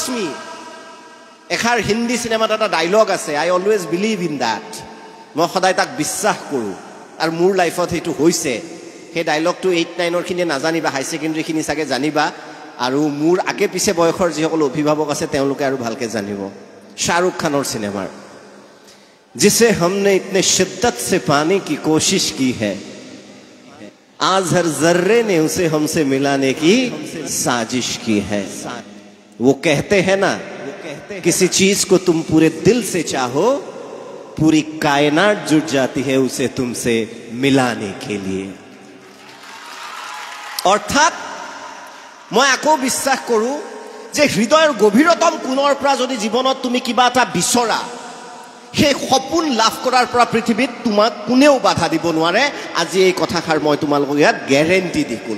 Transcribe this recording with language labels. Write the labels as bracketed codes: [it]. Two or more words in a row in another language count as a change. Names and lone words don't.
[as] মি এষাৰ হিন্দী চিনেমাত এটা ডাইলগ আছে [en] I always believe in that [as] মই সদায় তাক বিশ্বাস কৰোঁ আৰু মোৰ লাইফত সেইটো হৈছে সেই ডাইলগটো 8-9ৰ খিনিয়ে নাজানিবা [en] high secondary [as] চাগে জানিবা আৰু মোৰ আগে পিছে বয়সৰ যিসকল অভিভাৱক আছে তেওঁলোকে আৰু ভালকৈ জানিব শ্বাহৰুখ খানৰ [hi] চিনেমাৰ जिसे हमने इतने शिद्दत से पाने की कोशिश की है आज हर जर्रे ने उसे हमसे मिलाने की साजिश की है वो कहते हैं ना किसी चीज को तुम पूरे दिल से चाहो पूरी कायनात जुट जाती है उसे तुमसे मिलाने के लिए [as] অর্থাৎ মই আকৌ বিশ্বাস কৰোঁ যে হৃদয়ৰ গভীৰতম কোণৰ পৰা যদি জীৱনত তুমি কিবা এটা বিচৰা, সেই সপোন লাভ কৰাৰ পৰা পৃথিৱীত তোমাক কোনেও বাধা দিব নোৱাৰে। আজি এই কথাষাৰ মই তোমালোকক ইয়াত গেৰেণ্টি দি ক'লো।